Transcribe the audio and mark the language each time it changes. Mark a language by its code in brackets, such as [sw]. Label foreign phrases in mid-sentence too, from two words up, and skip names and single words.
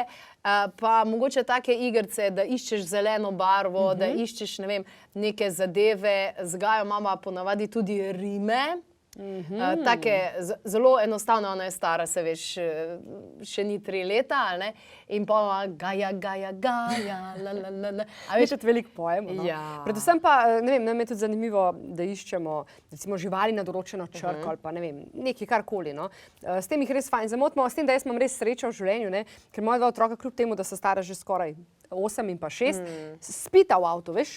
[sl] Pa mogoče take igrice, da iščeš zeleno barvo, da iščeš, ne vem, neke zadeve. Z Gajo mama ponavadi tudi rime. Take zelo enostavno, ona je stara, se veš, še ni 3 leta, ali ne? In pa Gaja, Gaja, Gaja, la, la, la, la. A Veš, tudi veliko pojemo. No? Ja. Predvsem pa, ne vem, nam je tudi zanimivo, da iščemo recimo živali na določeno črko ali pa ne vem, nekaj karkoli. No? S tem jih res fajn zamotimo, s tem, da jaz imam res srečo v življenju, ne? Ker moja 2 otroka, kljub temu, da so stara že skoraj 8 in pa 6, spita v avtu, veš?